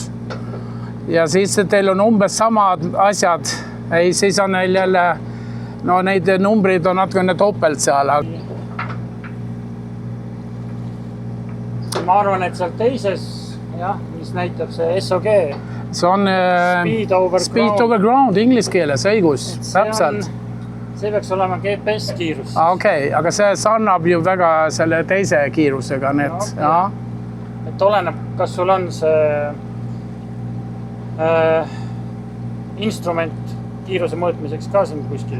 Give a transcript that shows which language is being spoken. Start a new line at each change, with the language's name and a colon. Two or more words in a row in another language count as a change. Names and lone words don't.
Estonian: Ja siis teil on umbes samad asjad. Ei, siis on neil jälle, no neid numbrid on natukene topelt seal. Ma arvan, et seal teises, jah, mis näitab see SOG. See on
English: speed over ground
Estonian: inglise keeles, õigus, täpselt. See peaks olema GPS kiirus. Okei, aga see sarnab ju väga selle teise kiirusega. Et oleneb, kas sul on see instrument kiiruse mõõtmiseks ka siin kuskil.